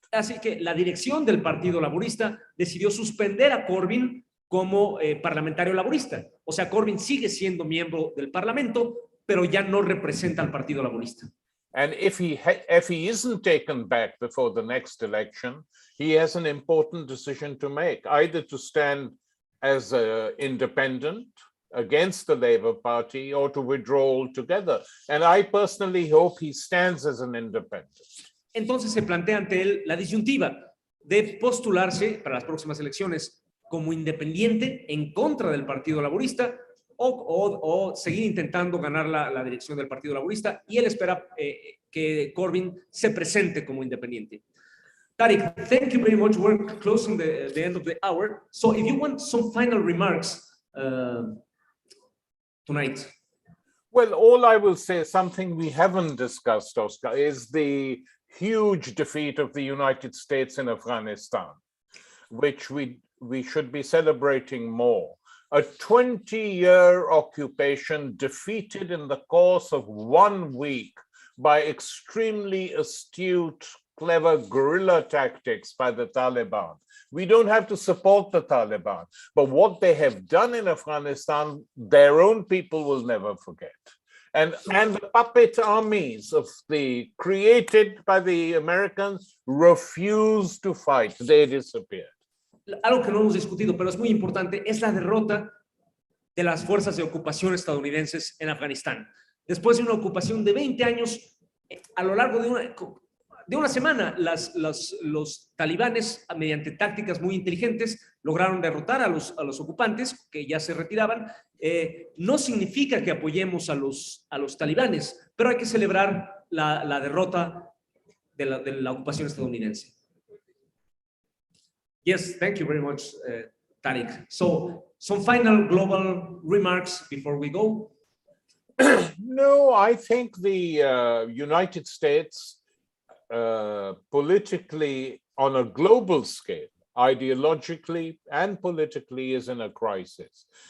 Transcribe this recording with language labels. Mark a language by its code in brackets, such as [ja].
[es] Así que la dirección del Partido Laborista decidió suspender a Corbyn como parlamentario laborista. O sea, Corbyn sigue siendo miembro del Parlamento, pero ya no representa al Partido Laborista. [en] And if he isn't taken back before the next election, he has an important decision to make, either to stand as an independent against the Labour Party or to withdraw altogether. And I personally hope he stands as an independent. [es] Entonces se plantea ante él la disyuntiva de postularse para las próximas elecciones como independiente en contra del Partido Laborista o seguir intentando ganar la dirección del Partido Laborista, y él espera que Corbyn se presente como independiente. [en] Tariq, thank you very much. We're closing the end of the hour. So if you want some final remarks tonight. Well, all I will say, something we haven't discussed, Oscar, is the huge defeat of the United States in Afghanistan, which we should be celebrating more. A 20-year occupation defeated in the course of 1 week by extremely astute, clever guerrilla tactics by the Taliban. We don't have to support the Taliban, but what they have done in Afghanistan, their own people will never forget. And the puppet armies created by the Americans refused to fight. They disappeared. [es] Algo que no hemos discutido, pero es muy importante, es la derrota de las fuerzas de ocupación estadounidenses en Afganistán. Después de una ocupación de 20 años, a lo largo de de una semana, los talibanes, mediante tácticas muy inteligentes, lograron derrotar a los ocupantes que ya se retiraban. No significa que apoyemos a los talibanes, pero hay que celebrar la derrota de la ocupación estadounidense. [en] Yes, thank you very much, Tariq. So, some final global remarks before we go. No, I think the United States, politically on a global scale, ideologically and politically, is in a crisis.